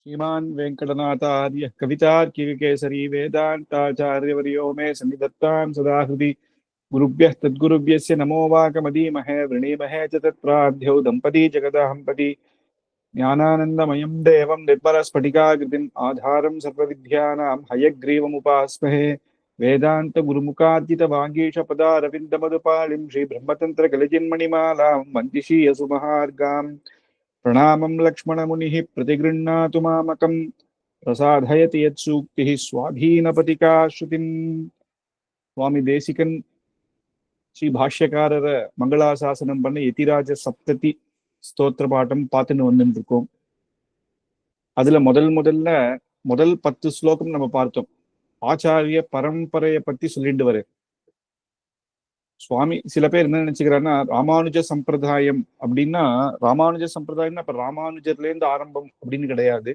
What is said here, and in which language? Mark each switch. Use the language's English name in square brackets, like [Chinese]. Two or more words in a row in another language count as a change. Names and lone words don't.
[Sanskrit] श्रीमान् वेङ्कटनाथार्य कवितार्किककेसरी वेदान्ताचार्यवर्यो मे सन्निधत्तां सदा हृदि गुरुभ्यः तद्गुरुभ्यस्य नमो वाकमदीमहे वृणीमहे च तत्प्राध्यौ दम्पती जगदहम्पति ज्ञानानन्दमयं देवं निर्मलस्फटिकाकृतिम् आधारं सर्वविद्यानां हयग्रीवमुपास्महे वेदान्तगुरुमुखार्जितवागीशपदारविन्दमदुपालिं श्रीब्रह्मतन्त्रकलिजिन्मणिमालां वन्दिशीयसुमहार्गाम् प्रणामं लक्ष्मणमुनिः प्रतिगृह्णातु मामकं प्रसादयति यत्सूक्तिः स्वाधीनपतिका श्रुतिम्. [Tamil] சுவாமி தேசிகன் ஸ்ரீ பாஷ்யக்காரர மங்களாசாசனம் பண்ண யதிராஜ சப்ததி ஸ்தோத்திர பாட்டம் பார்த்துன்னு வந்துட்டு இருக்கோம். அதுல முதல் 10 ஸ்லோகம் நம்ம பார்த்தோம். ஆச்சாரிய பரம்பரையை பத்தி சொல்லிட்டு வர சுவாமி சில பேர் என்ன நினைச்சுக்கிறாருன்னா, ராமானுஜ சம்பிரதாயம் அப்படின்னா இப்ப ராமானுஜர்ல இருந்து ஆரம்பம் அப்படின்னு கிடையாது.